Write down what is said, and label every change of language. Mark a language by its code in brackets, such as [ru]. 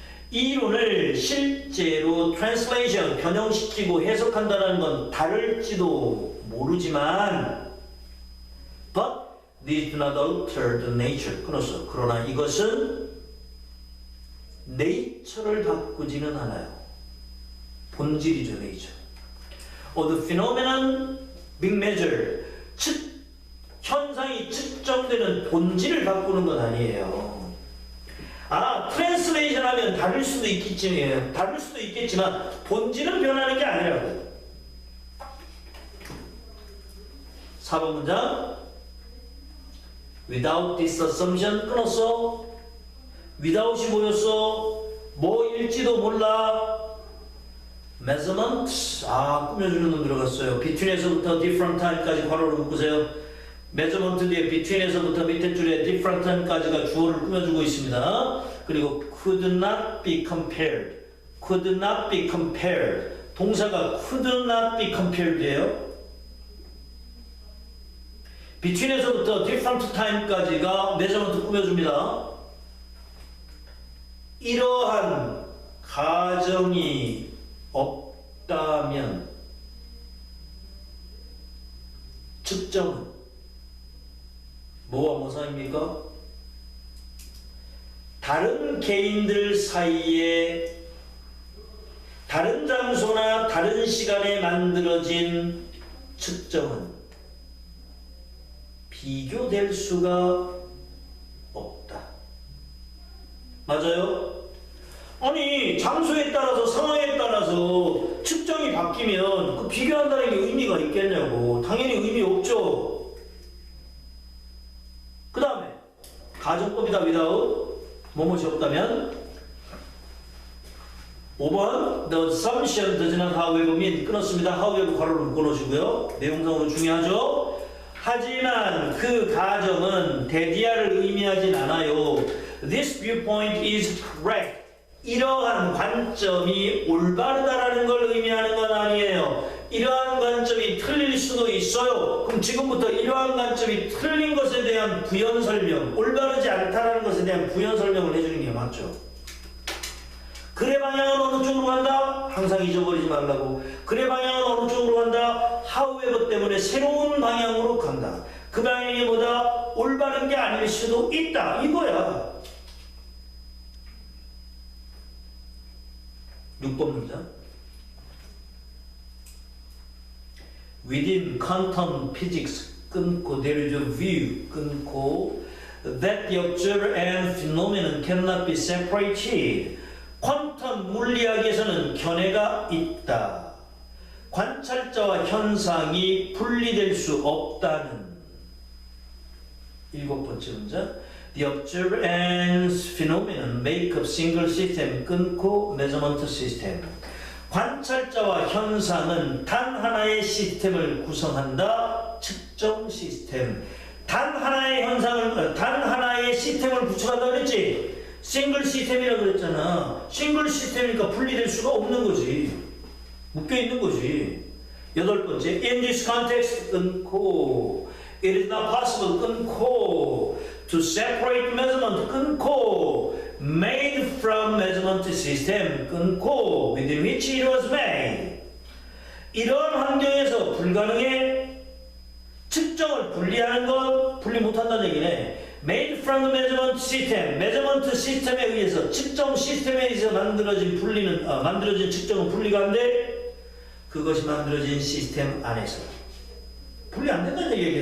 [ko] 이론을 실제로 [en] translation, [ko] 변형시키고 해석한다는 건 다를지도 모르지만 [en] but these do not alter the nature. [ko] 끊었어. 그러나 이것은 nature를 바꾸지는 않아요. 본질이죠, nature. [en] The phenomenon being measured. [ko] 현상이 측정되는 본질을 바꾸는 건 아니에요. 트랜스레이션 하면 다를 수도 있겠지만 본질은 변하는 게 아니라고. 4번 문장. [en] Without this assumption, [ko] 끊었어. without이 뭐였어? 뭐일지도 몰라. measurement, 꾸며주는 놈 들어갔어요. between에서부터 different time까지 괄호를 묶으세요. measurement 뒤에 between에서부터 밑에 줄에 different time까지가 주어를 꾸며주고 있습니다. [en] 그리고 could not be compared, could not be compared. [ko] 동사가 could not be compared예요. between에서부터 different time까지가 measurement 꾸며줍니다. 이러한 가정이 없다면 측정은 뭐와 뭐 사이입니까? 다른 개인들 사이에 다른 장소나 다른 시간에 만들어진 측정은 비교될 수가 없다. 맞아요? 아니, 장소에 따라서 상황에 따라서 측정이 바뀌면 그 비교한다는 게 의미가 있겠냐고. 당연히 의미 없죠. 그 다음에 가정법이다. [en] without [ko] 뭐뭐이 없다면 [en] 5번 The assumption does not however mean [ko] 끊었습니다. however 괄호를 묶어놓으시고요. 내용상으로 중요하죠. 하지만 그 가정은 대디아를 의미하진 않아요. [en] This viewpoint is correct. [ko] 이러한 관점이 올바르다라는 걸 의미하는 건 아니에요. 이러한 관점이 틀릴 수도 있어요. 그럼 지금부터 이러한 관점이 틀린 것에 대한 부연 설명, 올바르지 않다라는 것에 대한 부연 설명을 해주는 게 맞죠. 글의 방향은 어느 쪽으로 간다? 항상 잊어버리지 말라고. 글의 방향은 어느 쪽으로 간다? however 때문에 새로운 방향으로 간다. 그 방향이 보다 올바른 게 아닐 수도 있다. 이거야. 6번 문장. [en] Within quantum physics [ko] 끊고 [en] there is a view 끊고 that the observer and phenomenon cannot be separated. [ko] 퀀텀 물리학에서는 견해가 있다. 관찰자와 현상이 분리될 수 없다는 7번째 문장. [en] The observer and phenomenon make up single system 끊고 measurement system. [ko] 관찰자와 현상은 단 하나의 시스템을 구성한다. 측정 시스템. 단 하나의 현상을 단 하나의 시스템을 구축한다 그랬지. 싱글 시스템이라고 그랬잖아. 싱글 시스템이니까 분리될 수가 없는 거지. 묶여 있는 거지. 8번째, [en] in this context [ko] 끊고 [en] it is not possible 끊고 to separate measurement 끊고 made from measurement system 끊고 within which it was made. [ko] 이런 환경에서 불가능해. 측정을 분리하는 건 분리 못한다는 얘기네. [en] Made from the measurement system, [ko] measurement 시스템에 의해서 측정 시스템에 의해서 만들어진 만들어진 측정은 분리가 안 돼. 그것이 만들어진 시스템 안에서 분리 안 된다는 얘기예요.